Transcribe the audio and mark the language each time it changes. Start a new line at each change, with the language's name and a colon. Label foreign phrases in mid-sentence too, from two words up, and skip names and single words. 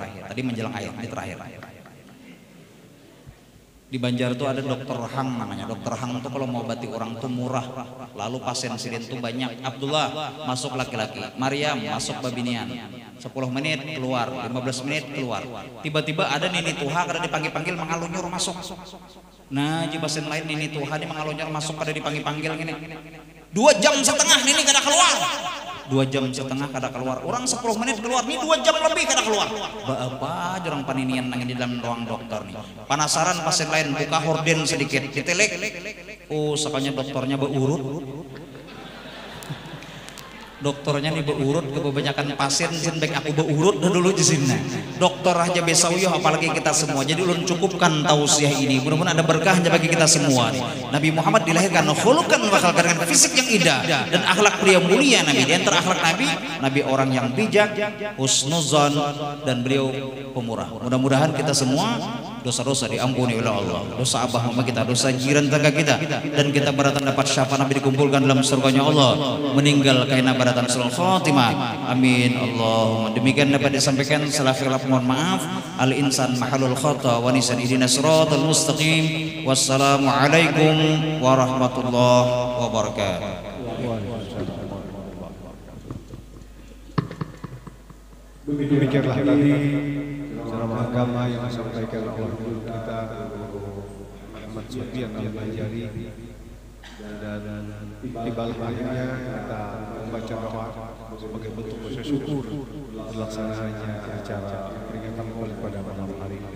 Indonesian: Tadi menjelang akhir, ini terakhir. Di Banjar itu ada dokter Hang namanya.
Banjar: Dokter Hang itu kalau mau obati orang tuh murah. Lalu pasien sidin tuh banyak. Abdullah masuk laki-laki, Maryam masuk babinian.
Indonesian: 10 menit keluar, 15 menit keluar.
Banjar: Tiba-tiba ada nini tuha kada dipanggil-panggil mengalunyur masuk. Nah, di pasien lain nini tuha ini mengalunyur masuk kada dipanggil-panggil gini. 2 jam setengah nini kada keluar. 2 jam setengah kada keluar. Orang 10 menit keluar, nih 2 jam lebih kada keluar. Apa jorang paninian nang di dalam ruang dokter nih. Penasaran pasien lain buka horden sedikit, ditelek. Oh, sakanya dokternya berurut. Dokternya nih berurut kebanyakan pasien sin baik aku berurut dah dulu di sini. Dokter aja besauyo apalagi kita semua. Jadi ulun cukupkan tausiah ini.
Indonesian: Mudah-mudahan ada berkahnya bagi kita semua. Nabi Muhammad dilahirkan
Arabic: خلقا وخلقا
Indonesian: dengan fisik yang indah dan akhlak beliau mulia Nabi. Di antara akhlak Nabi orang yang bijak, husnuzan dan beliau pemurah. Mudah-mudahan kita semua dosa-dosa diampuni oleh Allah, dosa abah mama kita, dosa jiran tetangga kita, dan kita beratan dapat syafaat Nabi dikumpulkan dalam surganya Allah, meninggal kaina beratan
Arabic: سوء الخاتمة. آمين اللهم.
Indonesian: Demikian dapat disampaikan. Salah khilaf mohon maaf.
Arabic: الإنسان محل الخطأ والنسيان اهدنا الصراط المستقيم. والسلام عليكم ورحمة الله وبركاته.
Indonesian: Demikianlah tadi ceramah agama yang disampaikan oleh guru kita Ahmad Sufyan Al-Banjari, dan tiba akhirnya kita membaca doa sebagai bentuk rasa syukur terlaksananya acara peringatan Maulid pada malam hari ini.